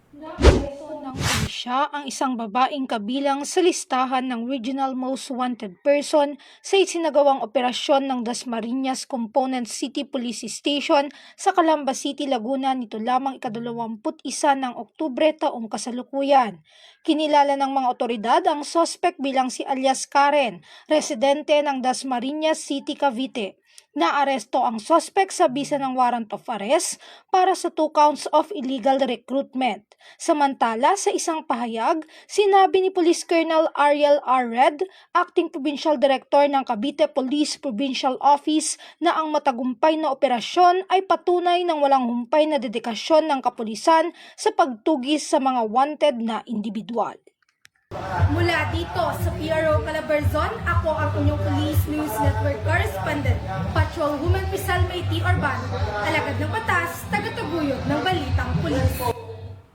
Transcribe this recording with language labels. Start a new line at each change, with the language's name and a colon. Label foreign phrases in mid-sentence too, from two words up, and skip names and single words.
Filipino: Nakuha ng pulisya ang isang babaeng kabilang sa listahan ng
English: Regional Most Wanted Person
Filipino: sa isinagawang operasyon ng Dasmariñas Component City Police Station sa Calamba City, Laguna nito lamang ika-21 ng Oktubre taong kasalukuyan. Kinilala ng mga otoridad ang suspect bilang si alias Karen, residente ng Dasmariñas City, Cavite. Naaresto ang suspect sa bisa ng
English: warrant of arrest
Filipino: para sa
English: 2 counts of illegal recruitment.
Filipino: Samantala, sa isang pahayag, sinabi ni Police Colonel Ariel R. Red,
English: Acting Provincial Director
Filipino: ng Cavite Police Provincial Office, na ang matagumpay na operasyon ay patunay ng walang humpay na dedikasyon ng kapulisan sa pagtugis sa mga wanted na individual. Mula dito sa PRO Calabarzon, ako ang inyong Police News Network Correspondent, Patrolwoman Priscel May Urbano, alagad ng batas, tagataguyod ng Balitang Pulis.